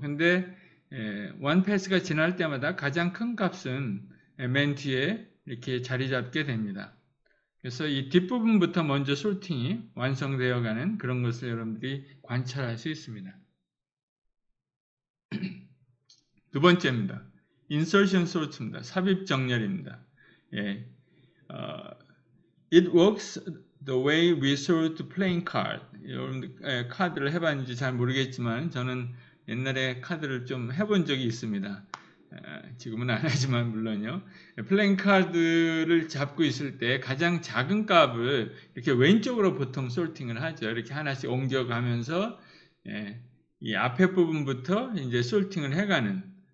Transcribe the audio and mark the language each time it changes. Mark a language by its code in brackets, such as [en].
[ko] 근데 원 패스가 지날 때마다 가장 큰 값은 맨 뒤에 이렇게 자리 잡게 됩니다. 그래서 이 뒷부분부터 먼저 소팅이 완성되어 가는 그런 것을 여러분들이 관찰할 수 있습니다. 두 번째입니다. insertion sort입니다. 삽입 정렬입니다. [en] It works the way we sort playing card. [ko] 여러분 카드를 해봤는지 잘 모르겠지만 저는 옛날에 카드를 좀 해본 적이 있습니다. 지금은 안 하지만 물론요. 플레잉 카드를 잡고 있을 때 가장 작은 값을 이렇게 왼쪽으로 보통 솔팅을 하죠. 이렇게 하나씩 옮겨가면서 이 앞에 부분부터 이제 솔팅을 해가는.